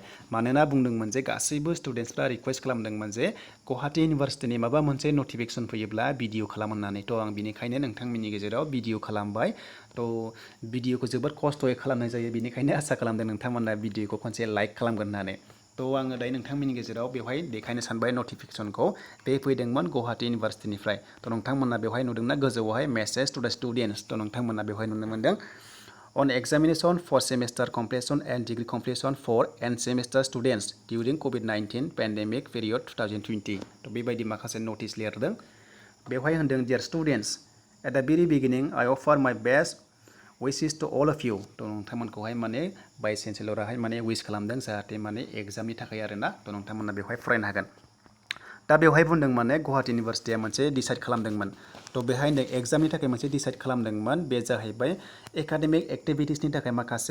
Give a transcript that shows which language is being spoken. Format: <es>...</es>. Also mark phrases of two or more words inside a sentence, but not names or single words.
<brx>मानोना बुंदोंमोन जे गासैबो स्टुडेन्टसफ्रा रिक्वेस्ट खालामदोंमोन जे गुवाहाटी इउनिभारसिटिनि माबा मोनसे नटिफिकेशन फैयोब्ला भिडिअ खालाम होननानै थ' आं बिनिखायनो नोंथांमोननि गेजेराव भिडिअ खालामबाय थ' भिडिअखौ जोबोद खस्थ'यै खालामनाय जायो बिनिखायनो आसा खालामदों नोंथांमोना भिडिअखौ खनसे लाइक खालामगोन होननानै थ' आङो दायो नोंथांमोननि गेजेराव बेवहाय देखायनो सानबाय नटिफिकेशनखौ बे फैदोंमोन गुवाहाटी इउनिभारसिटिनिफ्राय थ' नोंथांमोना बेवहाय नुदोंना गोजौआवहाय</brx> <en>message to the students</en> <brx>थ' नोंथांमोना बेवहाय नुनो मोनदों</brx> <en>On examination for semester completion and degree completion for end semester students during COVID-19 pandemic period 2020</en> <brx>थ' बेबायदि माखासे नटिस लिरदों बेवहाय होनदों</brx> <en>Dear students at the very beginning I offer my best wishes to all of you</en> <brx>थ' नोंथांमोनखौहाय माने भाइस चेन्सेलराहाय माने विश खालामदों जाहाथे माने एग्जामनि थाखाय आरोना थ' नोंथांमोना बेवहाय फरायनो हागोन दा बेवहाय बुंदों माने गुवाहाटी इउनिभारसिटिया मोनसे डिसाइड खालामदोंमोन थ' बेहाय एग्जामनि थाखाय मोनसे डिसाइड खालामदोंमोन बे जाहैबाय</brx> <en>academic activities</en> <brx>थाखाय माखासे</brx>